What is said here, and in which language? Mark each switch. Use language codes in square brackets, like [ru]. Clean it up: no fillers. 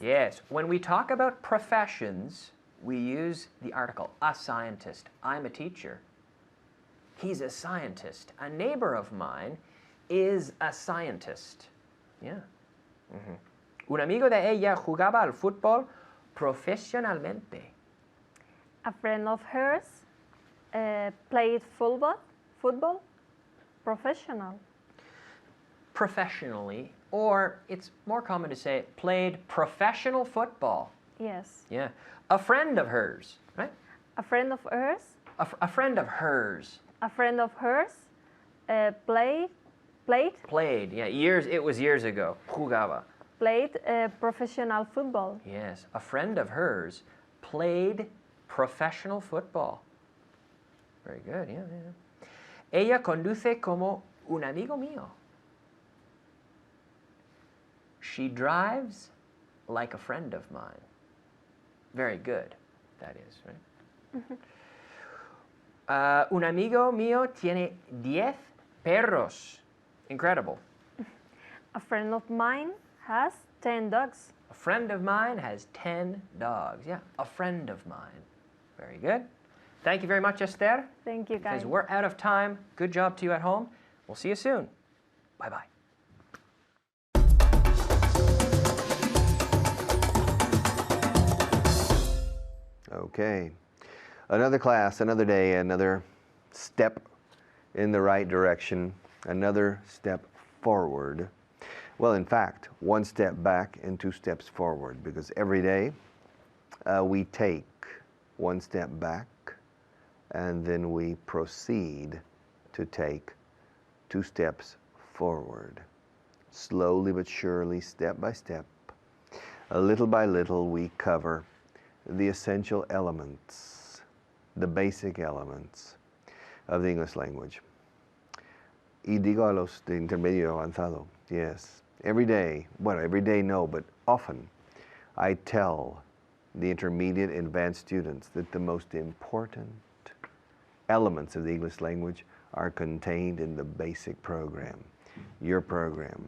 [en] Yes, when we talk about professions, we use the article, a scientist. I'm a teacher. He's a scientist. A neighbor of mine is a scientist. Yeah. [es] Un amigo de ella jugaba al fútbol profesionalmente. [en] A friend of hers played football professional. Professionally, or it's more common to say played professional football. Yes. Yeah. A friend of hers, right? A friend of hers. A friend of hers. A friend of hers played Played, yeah, it was years ago. [es] Jugaba. [en] professional football. Yes, a friend of hers played professional football. Very good, yeah. [es] Ella conduce como un amigo mío. [en] She drives like a friend of mine. Very good, that is, right? [es] Un amigo mío tiene 10 perros. [en] Incredible. A friend of mine has 10 dogs. A friend of mine has 10 dogs. Yeah, a friend of mine. Very good. Thank you very much, Esther. Thank you, guys. Because we're out of time. Good job to you at home. We'll see you soon. Bye-bye. Okay. Another class, another day, another step in the right direction, another step forward. Well, in fact, one step back and 2 steps forward, because every day we take one step back and then we proceed to take 2 steps forward. Slowly but surely, step by step, little by little, we cover the essential elements, the basic elements of the English language. [es] Y digo a los de intermedio avanzado, [en] yes. Every day, well, every day no, but often I tell the intermediate and advanced students that the most important elements of the English language are contained in the basic program, your program.